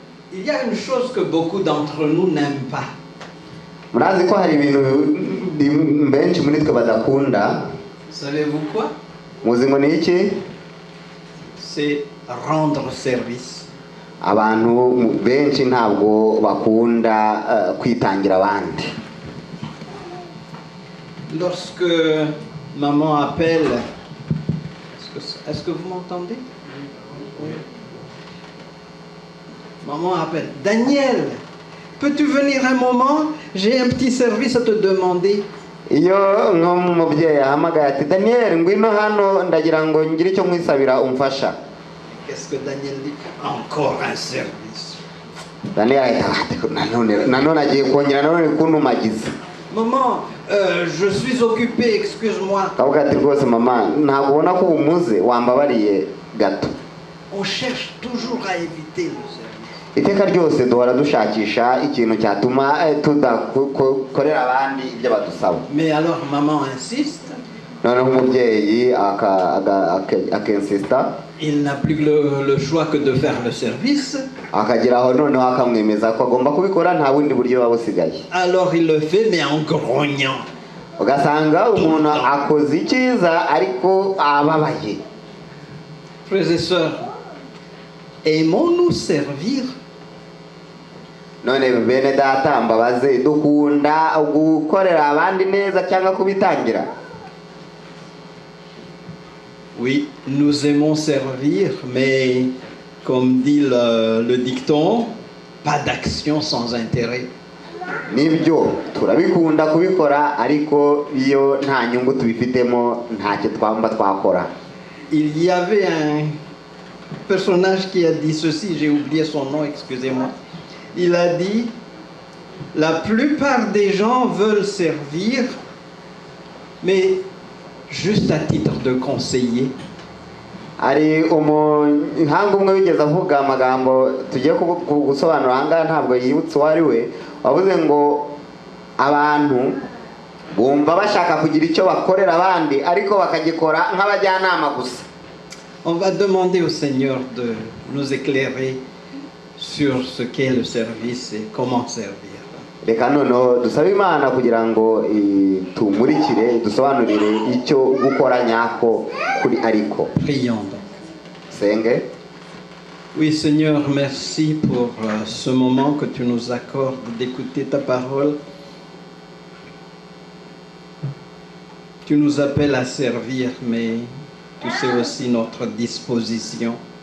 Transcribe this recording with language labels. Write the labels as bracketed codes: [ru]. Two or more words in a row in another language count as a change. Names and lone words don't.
[fr] Il y a une chose que beaucoup d'entre nous n'aiment pas. Savez-vous quoi? C'est rendre service. [rw] Abantu benshi ntabwo bakunda kwitangira abandi. [fr] Lorsque maman appelle, est-ce que vous m'entendez? Oui. Maman appelle, Daniel, peux-tu venir un moment? J'ai un petit service à te demander. [rw] Iyo nk'umubyeyi ahamagaye ati Daniel ngwino hano ndagira ngo ngire icyo mwisabira umfasha. [fr] Qu'est-ce que Daniel dit? Encore un service. [rw] Daniel nanone agiye kongera nanone kuntumagiza. [fr] Maman, je suis occupé, excuse-moi. [rw] Kavuga ati rwose mama ntabwo ubona ko umuze wambabariye gato. [fr] On cherche toujours à éviter le service. [rw] Iteka ryose duhora dushakisha ikintu cyatuma tudakorera abandi ibyo badusaba. [fr] Mais alors maman insiste. [rw] Noneho umubyeyi akensista. [fr] Il n'a plus le choix que de faire le service. [rw] Akagira aho noneho akamwemeza ko agomba kubikora nta bundi buryo baba busigaye. [fr] Alors il le fait mais en grognant. [rw] Ugasanga umuntu akoze icyiza ariko ababaye. [fr] Frères et sœurs, aimons-nous servir? [rw] None bene data mbabaze dukunda gukorera abandi neza cyangwa kubitangira? [fr] Oui, nous aimons servir, mais comme dit le dicton, pas d'action sans intérêt. [rw] Nibyo turabikunda kubikora ariko iyo nta nyungu tubifitemo ntacyo twamba twakora. [fr] Il y avait un personnage qui a dit ceci, j'ai oublié son nom, excusez-moi. Il a dit, la plupart des gens veulent servir, mais juste à titre de conseiller. [rw] Ari umuhanga umwe wigeze avuga amagambo tugiye gusobanura ahangaha ntabwo yibutse uwo ari we, wavuze ngo abantu bumva bashaka kugira icyo bakorera abandi ariko bakagikora nk'abajyanama gusa. [fr] On va demander au Seigneur de nous éclairer sur ce qu'est le service et comment servir. [rw] Reka noneho dusabe Imana kugira ngo tumurikire dusobanurire icyo gukora nyako kuri ariko. [fr] Prions donc. [rw] Senge. [fr] Oui Seigneur, merci pour ce moment que tu nous accordes d'écouter ta parole. Tu nous appelles à servir, mais tu sais aussi notre disposition.